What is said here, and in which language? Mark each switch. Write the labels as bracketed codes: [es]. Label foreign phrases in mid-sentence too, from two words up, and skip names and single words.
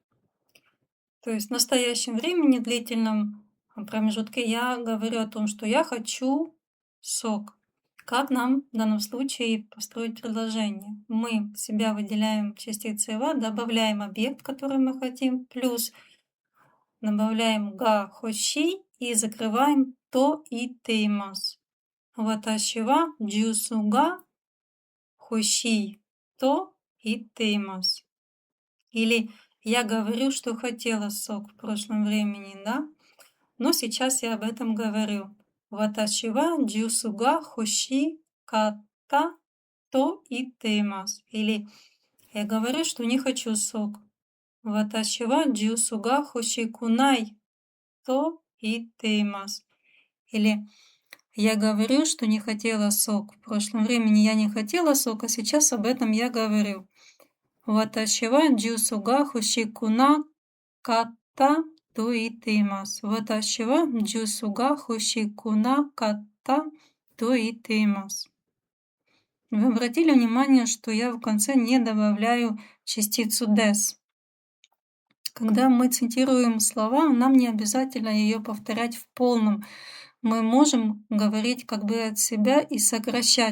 [ru] То есть в настоящем времени, длительном промежутке, я говорю о том, что я хочу сок. Как нам в данном случае построить предложение? Мы себя выделяем частицей «ва», добавляем объект, который мы хотим, плюс добавляем [ja] «が欲しい» [ru] и закрываем [ja] «と言っています». 私はジュースが欲しいと言っています. [ru] Или я говорю, что хотела сок в прошлом времени, да? Но сейчас я об этом говорю. [ja] 私はジュースが欲しかったと言っています. [ru] Или я говорю, что не хочу сок. [ja] 私はジュースが欲しくないと言っています. [ru] Или я говорю, что не хотела сок. В прошлом времени я не хотела сок, а сейчас об этом я говорю. [ja] 私はジュースが欲しくなかったと言っています. 私はジュースが欲しくなかったと言っています. [ru] Вы обратили внимание, что я в конце не добавляю частицу des. Когда мы цитируем слова, нам не обязательно ее повторять в полном. Мы можем говорить как бы от себя и сокращать.